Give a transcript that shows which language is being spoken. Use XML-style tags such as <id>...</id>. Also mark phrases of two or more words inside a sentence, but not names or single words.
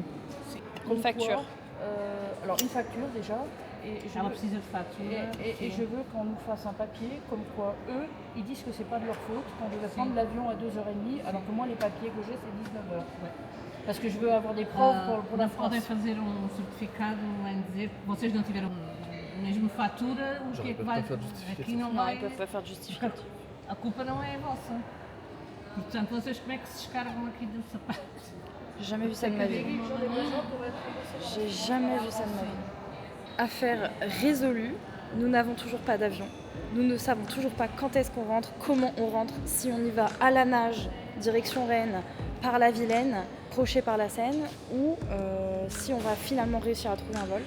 <fr>Une facture. Alors une facture déjà. Et je veux qu'on nous fasse un papier comme quoi eux, ils disent que c'est pas de leur faute, qu'on devait prendre l'avion à 2h30, alors que moi les papiers que j'ai c'est 19h. Parce que je veux avoir des preuves pour la France.</fr> <pt>Podem fazer certificado em dizer que vocês não tiveram a mesma fatura, o que é que vai... Aqui não Non, vai...</pt> <fr>ils peuvent pas faire de justificatif.</fr> <pt>A culpa não é vossa. Portanto, vocês como é que se descarregam aqui do sapato?</pt> <fr>J'ai jamais vu ça de ma vie. J'ai jamais vu ça de ma vie. Affaire résolue, nous n'avons toujours pas d'avion. Nous ne savons toujours pas quand est-ce qu'on rentre, comment on rentre, si on y va à la nage, direction Rennes, par la Vilaine, crochet par la Seine, ou si on va finalement réussir à trouver un vol.</fr>